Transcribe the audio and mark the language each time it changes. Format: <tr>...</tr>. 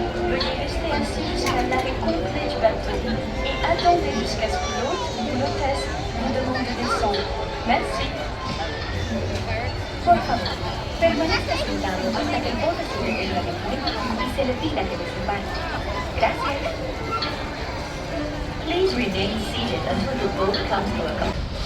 <fr>Veuillez rester assis jusqu'à l'arrêt complet du bateau et attendez jusqu'à ce que l'hôte ou l'hôtesse vous demande de descendre. Merci.</fr> <es>Por favor, permanezca sentado hasta que el bote se detenga de nuevo y se le pida que desembarque. Gracias.</es> <en>Please remain seated until your boat comes to a complete.</en>